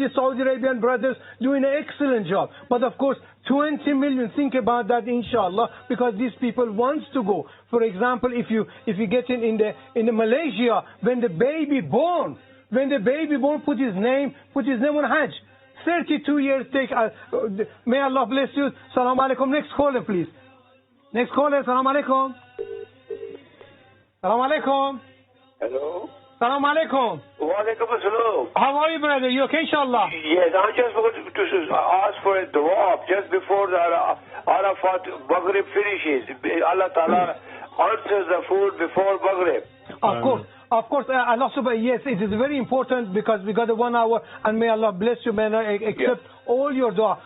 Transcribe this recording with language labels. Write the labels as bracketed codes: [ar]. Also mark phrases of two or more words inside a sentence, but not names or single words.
[en] These Saudi Arabian brothers doing an excellent job. But of course, 20 million, think about that, inshallah, because these people wants to go. For example, if you get in the Malaysia, when the baby born, put his name on Hajj. 32 years take. May Allah bless you. [ar] السلام عليكم. [en] Next caller, please. Next caller. [ar] السلام عليكم السلام عليكم. [en] Hello. [ar] السلام عليكم. وعليكم السلام. [en] How are you, brother? You okay, inshallah? Yes, I just wanted to ask for a dua just before the Arafah Maghrib finishes. Allah Ta'ala answers the food before Maghrib. Of course. Of course, Allah subhanahu, yes, it is very important because we got 1 hour, and may Allah bless you, may Allah accept all your dua.